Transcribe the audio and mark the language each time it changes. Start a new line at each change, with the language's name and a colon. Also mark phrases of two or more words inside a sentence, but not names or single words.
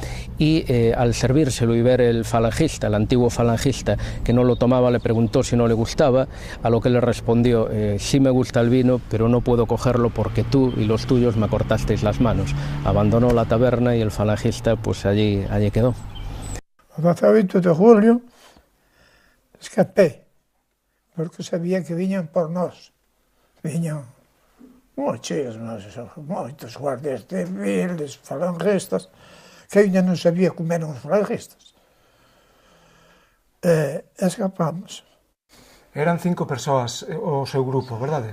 Spanish: y al servírselo y ver el falangista, el antiguo falangista, que no lo tomaba, le preguntó si no le gustaba, a lo que le respondió: sí me gusta el vino, pero no puedo cogerlo porque tú y los tuyos me cortasteis las manos. Abandonó la taberna y el falangista pues allí quedó. El 28 de julio escapé,
Galician: porque sabía que viñan por nós. Viñan moitos
Spanish: guardias civiles,
Galician: falangistas, que ainda non sabía como eran os falangistas. Escapamos. Eran 5 persoas o seu grupo, verdade?